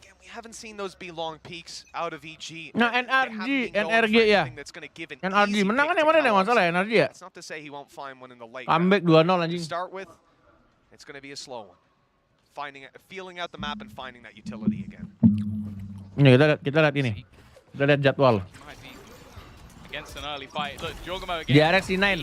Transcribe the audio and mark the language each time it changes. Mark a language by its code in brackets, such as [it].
[en] Haven't seen those B-long peaks out of EG. [id] Nah, NRG ya. NRG menang kan yang mana yang masalah ya NRG ya? [en] That's not to say he won't find one in the late. [id] Comeback 2-0 anjing. [en] Start with, it's going to be a slow one. Feeling out the map and finding that utility again. [id] Ini kita lihat ini. Kita lihat jadwal. [en] Against an early fight. Look, Jorgamo again. [id] DRX C9.